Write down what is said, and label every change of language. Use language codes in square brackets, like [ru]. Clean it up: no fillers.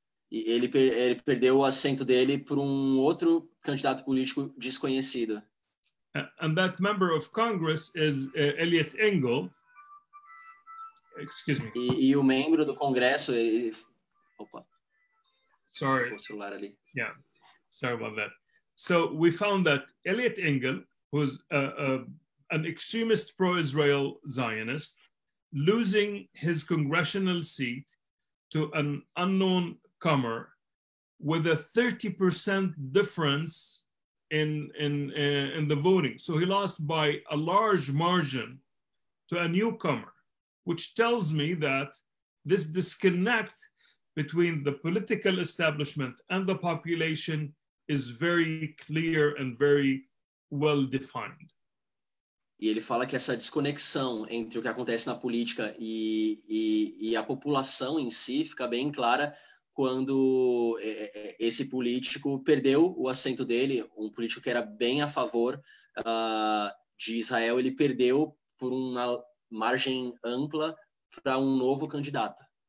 [pt] E ele perdeu o assento dele por outro candidato político desconhecido. [en] And that member of Congress is Eliot Engel. Excuse me. [pt] E o membro do Congresso, opa. [en] Sorry. [pt] O celular ali. [en] Yeah, sorry about that. So we found that Eliot Engel, who's an extremist pro-Israel Zionist, losing his congressional seat to an unknown comer with a 30% difference in the voting. So he lost by a large margin to a newcomer, which tells me that this disconnect between the political establishment and the population is very clear and very well defined. [pt] E ele fala que essa desconexão entre o que acontece na política e a população em si fica bem clara quando esse político perdeu o assento dele, um político que era bem a favor de Israel, ele perdeu por uma margem ampla para novo candidato.